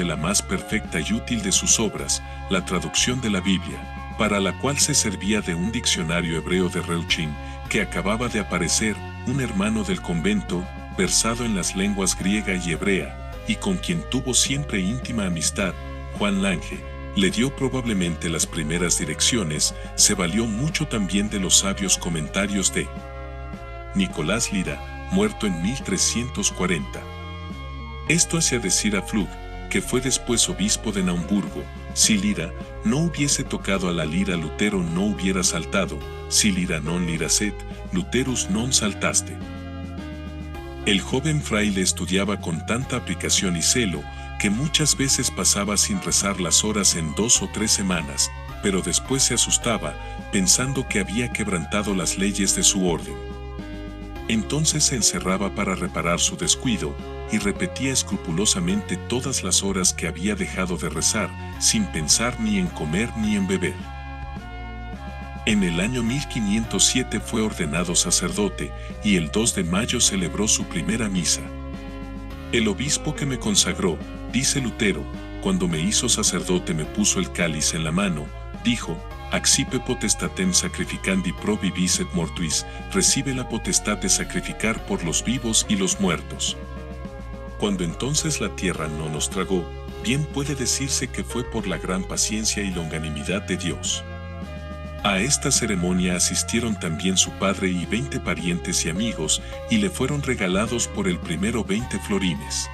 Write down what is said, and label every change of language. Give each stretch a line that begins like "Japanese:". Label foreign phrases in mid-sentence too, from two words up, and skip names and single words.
Spanish: la más perfecta y útil de sus obras, la traducción de la Biblia, para la cual se servía de un diccionario hebreo de Reuchlin, que acababa de aparecer, un hermano del convento, versado en las lenguas griega y hebrea, y con quien tuvo siempre íntima amistad, Juan Lange, le dio probablemente las primeras direcciones, se valió mucho también de los sabios comentarios de Nicolás Lira, muerto en 1340. Esto hacía decir a Pflug, que fue después obispo de Naumburgo:
Latin: si Lira no hubiese tocado a la lira, Lutero no hubiera saltado; si Lira non liraset, Luterus non saltaste.
Spanish: El joven fraile estudiaba con tanta aplicación y celo, que muchas veces pasaba sin rezar las horas en 2 o 3 semanas, pero después se asustaba, pensando que había quebrantado las leyes de su orden. Entonces se encerraba para reparar su descuido, y repetía escrupulosamente todas las horas que había dejado de rezar, sin pensar ni en comer ni en beber. En el año 1507 fue ordenado sacerdote, y el 2 de mayo celebró su primera misa. El obispo que me consagró, dice Lutero, cuando me hizo sacerdote me puso el cáliz en la mano, dijo:
Latin: accipe potestatem sacrificandi pro vivis et mortuis,
Spanish: recibe la potestad de sacrificar por los vivos y los muertos. Cuando entonces la tierra no nos tragó, bien puede decirse que fue por la gran paciencia y longanimidad de Dios. A esta ceremonia asistieron también su padre y 20 parientes y amigos, y le fueron regalados por el primero 20 florines.